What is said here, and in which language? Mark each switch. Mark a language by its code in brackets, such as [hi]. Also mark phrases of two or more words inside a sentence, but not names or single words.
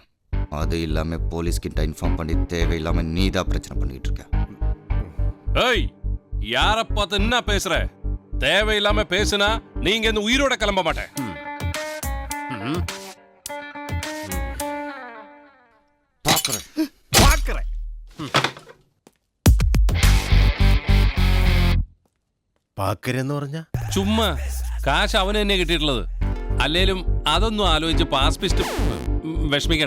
[ta] அது இல்லாமல் போலீஸ்கிட்ட இன்ஃபார்ம் பண்ணி தேவையில்லாமல் நீ தான் பிரச்சனை பண்ணிட்டு இருக்க. ஏய், யாரை பார்த்து என்ன பேசுற? தேவையில்லாம பேசுனா நீங்க இந்த உயிரோட கிளம்ப மாட்டேன். பார்க்கிறேன். [ml] പാക്കരെന്ന് പറഞ്ഞ ചുമ്മാ കാശ് അവന് തന്നെ കിട്ടിയിട്ടുള്ളത്. അല്ലേലും അതൊന്നും ആലോചിച്ച് പാസ്പിസ്റ്റ് വിഷമിക്കണ്ട.